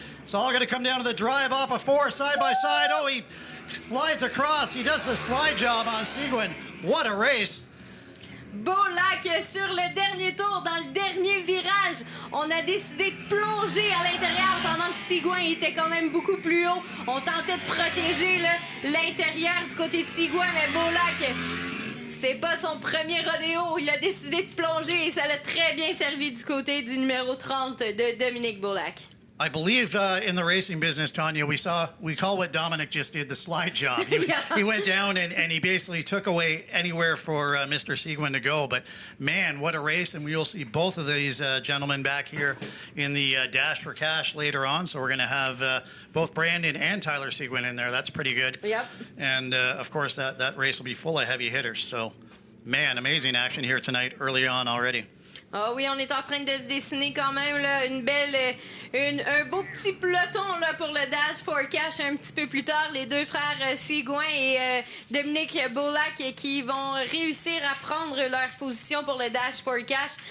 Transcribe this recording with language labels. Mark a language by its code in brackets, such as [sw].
[en] It's all going to come down to the drive off of 4 side by side. Oh, he slides across. He does the slide job on Seguin. What a race. [fr] Bulak sur le dernier tour, dans le dernier virage. On a décidé de plonger à l'intérieur pendant que Seguin était quand même beaucoup plus haut. On tentait de protéger l'intérieur du côté de Seguin, mais Bulak, c'est pas son premier rodéo. Il a décidé de plonger et ça l'a très bien servi du côté du numéro 30 de Dominic Bulak. [en] I believe in the racing business, Tanya, we call what Dominic just did the slide job. He went down and he basically took away anywhere for Mr. Seguin to go. But man, what a race. And we'll see both of these gentlemen back here in the Dash for Cash later on. So we're going to have both Brandon and Tyler Seguin in there. That's pretty good. Yep. And of course, that race will be full of heavy hitters. So man, amazing action here tonight early on already. [fr] Ah oui, on est en train de se dessiner quand même là, un beau petit peloton là, pour le Dash for Cash un petit peu plus tard. Les deux frères Seguin et Dominic Bulak qui vont réussir à prendre leur position pour le Dash for Cash.